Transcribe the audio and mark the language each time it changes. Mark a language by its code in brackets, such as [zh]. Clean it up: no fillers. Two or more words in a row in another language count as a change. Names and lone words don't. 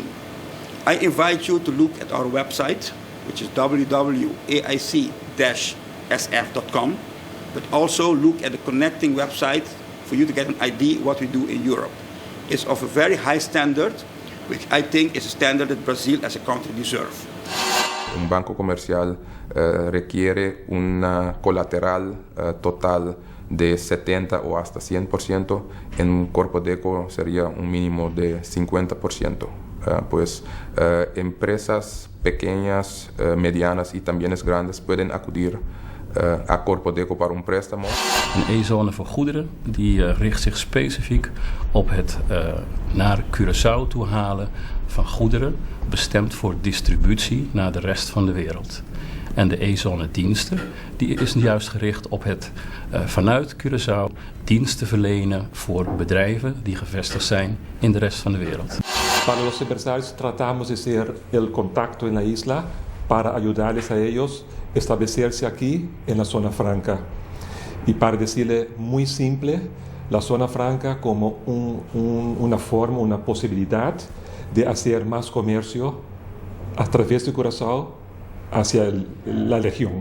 [en] I invite you to look at our website, which is www.aic-sf.com, but also look at the connecting website for you to get an idea what we do in Europe. It's of a very high standard, which I think is a standard that Brazil as a country deserves. [es] Un banco comercial requiere una colateral total de 70 o hasta 100%. En un corpo de eco sería un mínimo de 50%. Empresas pequeñas, medianas y también grandes pueden acudir a Corpodeco para un préstamo. [nl] Een E-zone voor goederen die richt zich specifiek op het naar Curaçao toe halen van goederen bestemd voor distributie naar de rest van de wereld. En de E-zone diensten die is juist gericht op het vanuit Curaçao diensten verlenen voor bedrijven die gevestigd zijn in de rest van de wereld. [es] Para los empresarios tratamos de ser el contacto en la isla para ayudarles a ellos establecerse aquí en la zona franca. Y para decirle muy simple, la zona franca como una forma, una posibilidad de hacer más comercio a través de Curaçao hacia la región.